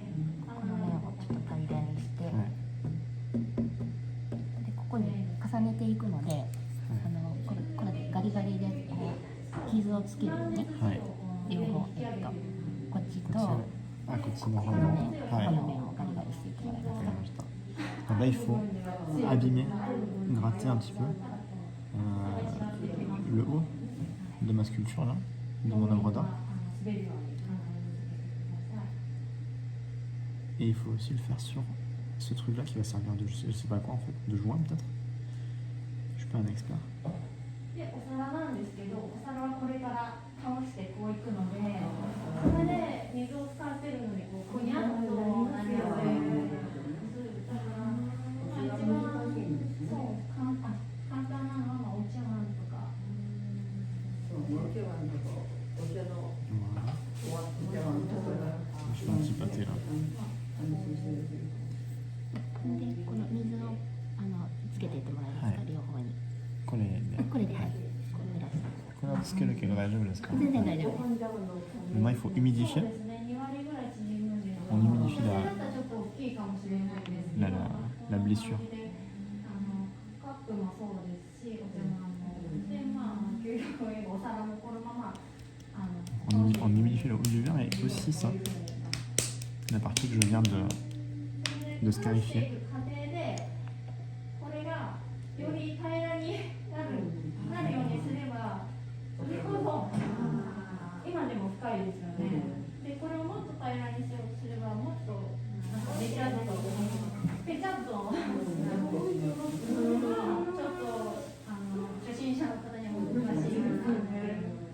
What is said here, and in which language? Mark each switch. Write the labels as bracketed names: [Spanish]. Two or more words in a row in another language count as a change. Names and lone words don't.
[Japanese] この面をちょっと平らにして、でここに重ねていくので、これでガリガリで傷をつけるように、両方こっちとこっちの方このの面をガリガリしていってもらえますか。 [French] Là, il faut abîmer, gratter un petit peu le haut de ma sculpture, là, de mon œuvre d'art. Et il faut aussi le faire sur ce truc-là qui va servir de, je sais pas quoi en fait, de joint peut-être. Je suis pas un expert. [Japanese] でお皿なんですけど、お皿はこれから倒してこういくので、それで水を使ってるのでこうふにゃっとなりやすい。簡単なのはお茶碗とか。 [French] Je fais un petit pâté là. [Japanese] でこの水をつけていってもらえますか、両方に。これで。これではい。これはつけるけど大丈夫ですか？全然大丈夫です。 [French] Maintenant, il faut humidifier. On humidifie la blessure. [Japanese] カップもそうですし、お茶碗も。で、究極言えばお皿もこのまま。 [French] On humidifie le haut du verre et aussi ça, la partie que je viens de scarifier. [Japanese] これがより平らになるようにすれば、それほど今でも深いですよね。で、これをもっと平らにすればもっとべちゃっとちょっと初心者の方には難しいので。